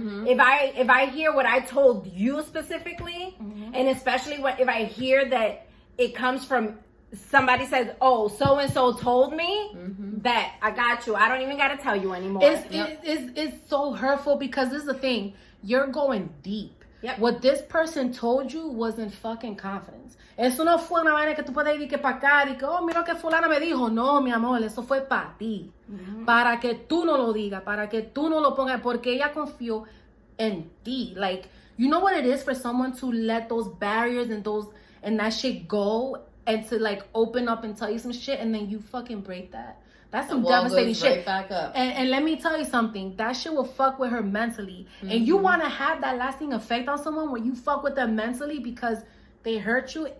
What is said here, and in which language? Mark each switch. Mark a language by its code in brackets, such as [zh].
[en] If I hear what I told you specifically, and especially if I hear that it comes from somebody says, "Oh, so and so told me," that I got you. I don't even got to tell you anymore. It's so hurtful, because this is the thing. You're going deep. What this person told you wasn't fucking confidence. [es] Eso no fue una vaina que tú puedes ir que pa' acá y que, oh, mira que fulana me dijo. No, mi amor, eso fue para ti. Para que tú no lo digas, para que tú no lo pongas, porque ella confió en ti. [en] Like, you know what it is for someone to let those barriers and that shit go, and to like open up and tell you some shit, and then you fucking break that. That's some devastating shit. Right back up. And let me tell you something. That shit will fuck with her mentally. And you want to have that lasting effect on someone where you fuck with them mentally because they hurt you.